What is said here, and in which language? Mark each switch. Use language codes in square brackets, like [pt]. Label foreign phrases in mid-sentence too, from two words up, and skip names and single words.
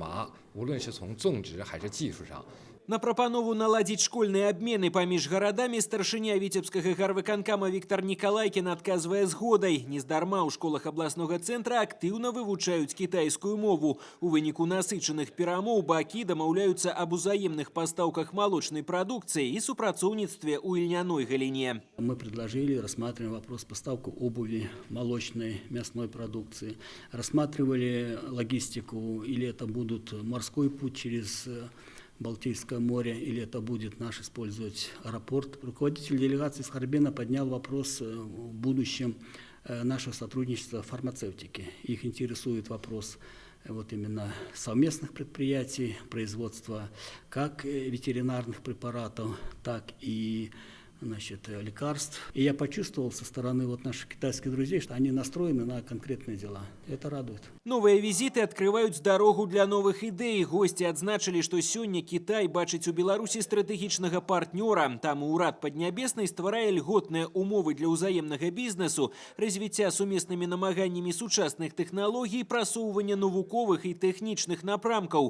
[be] На прапанову наладзіць школьныя абмены паміж гарадамі старшыня Віцебскага гарвыканкама Віктор Нікалайкін адказвае згодай. Нездарма ў школах абласнога цэнтра актыўна вывучаюць кітайскую мову. У выніку насычаных перамоў бакі дамаўляюцца аб узаемных пастаўках малочнай прадукцыі і супрацоўніцтве ў ільняной галіне. [ru] Мы предложили, рассматриваем вопрос поставки обуви, молочной, мясной продукции. Рассматривали логистику, или это будет морской путь через Балтийское море, или это будет наш использовать аэропорт. Руководитель делегации из Харбина поднял вопрос в будущем нашего сотрудничества в фармацевтике. Их интересует вопрос вот именно совместных предприятий, производства как ветеринарных препаратов, так и лекарств. И я почувствовал со стороны наших китайских друзей, что они настроены на конкретные дела. Это радует. [be] Новыя візіты адкрываюць дарогу для новых ідэй. Госці адзначылі, што сёння Кітай бачыць у Беларусі стратэгічнага партнёра. Таму ўрад Паднябеснай стварае льготныя умовы для ўзаемнага бізнесу, развіцця сумеснымі намаганнямі сучасных тэхналогій, прасоўвання навуковых і тэхнічных напрамкаў.